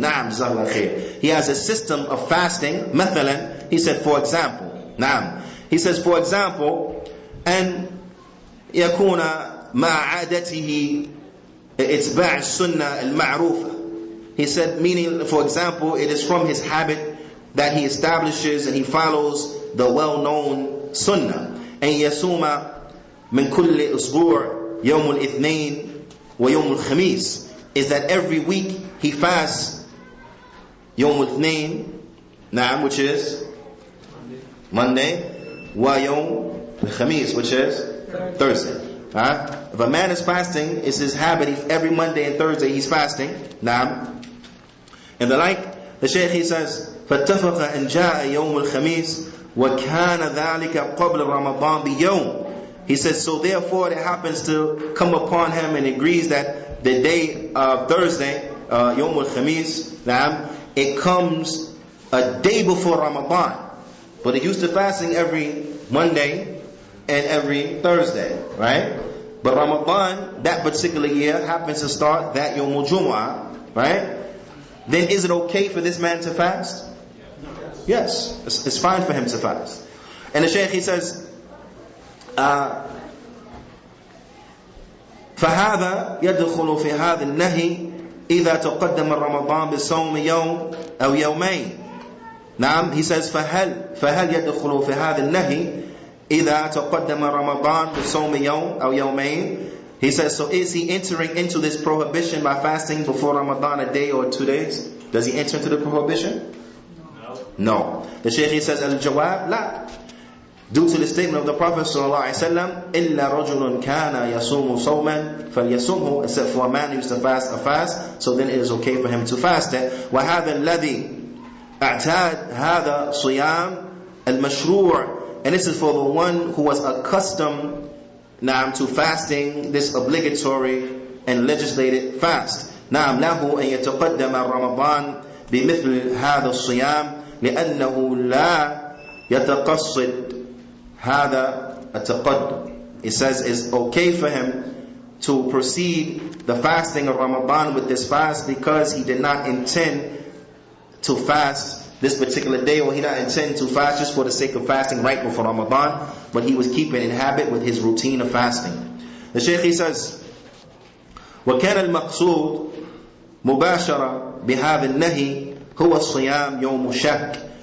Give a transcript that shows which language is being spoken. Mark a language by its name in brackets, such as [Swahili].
[English] Naam, jazakallah khair. He has a system of fasting. Mathalan, he said, for example, naam, he says, for example, [Arabic] أن يكون مع عادته إتباع السنة المعروفة. [English] He said, meaning, for example, it is from his habit that he establishes and he follows the well-known sunnah. [Arabic] أن يصوم من كل أسبوع يوم الاثنين ويوم الخميس, [English] is that every week he fasts [Arabic] يوم الاثنين, [English] Naam, which is Monday. [Arabic] Wa yawm al-Khamis, [English] which is Thursday. If a man is fasting, it's his habit, every Monday and Thursday he's fasting. [Arabic] Naam. [English] And the like, the Shaykh he says, [Arabic] فَاتَّفَقَ أَنْ جَاءَ يَوْمُ الْخَمِيسِ وَكَانَ ذَلِكَ قَبْلَ رَمَضَانِ بِيَوْمٍ. [English] He says, so therefore it happens to come upon him and agrees that the day of Thursday, Yawm al-Khamis, it comes a day before Ramadan. But he used to fasting every Monday and every Thursday, right? But Ramadan, that particular year, happens to start that Yawm al-Jumu'ah, right? Then is it okay for this man to fast? Yes, it's fine for him to fast. And the Shaykh he says, [Arabic] فهذا يدخل في هذا النهي إذا تقدم رمضان بصوم يوم أو يومين. نعم, [English] he says [Arabic] فهل يدخل في هذا النهي إذا تقدم رمضان بصوم يوم أو يومين. [English] He says, so is he entering into this prohibition by fasting before Ramadan a day or 2 days? Does he enter into the prohibition? No. The Shaykh he says, [Arabic] al-jawab, la. [English] Due to the statement of the Prophet ﷺ, [Arabic] إِلَّا رَجُلٌ كَانَ يَصُومُ صَوْمًا فَلْيَصُومُهُ, [English] except for a man who used to fast a fast, so then it is okay for him to fast it. [Arabic] وَهَذَا الَّذِي أَعْتَادْ هَذَا صِيَامْ الْمَشْرُوعِ. [English] And this is for the one who was accustomed to fasting, this obligatory and legislated fast. [Arabic] نعم له أن يتقدم رمضان بمثل هذا الصيام لأنه لا يتقصد هذا التقدم. [English] It says it's okay for him to proceed the fasting of Ramadan with this fast because he did not intend to fast this particular day, or he did not intend to fast just for the sake of fasting right before Ramadan, but he was keeping in habit with his routine of fasting. The Shaykh he says, [Arabic] وَكَانَ الْمَقْصُودُ مُبَاشَرًا بِهَذَا النَّهِي هُوَ الصِّيَامُ يَوْمُ الشَّكِّ.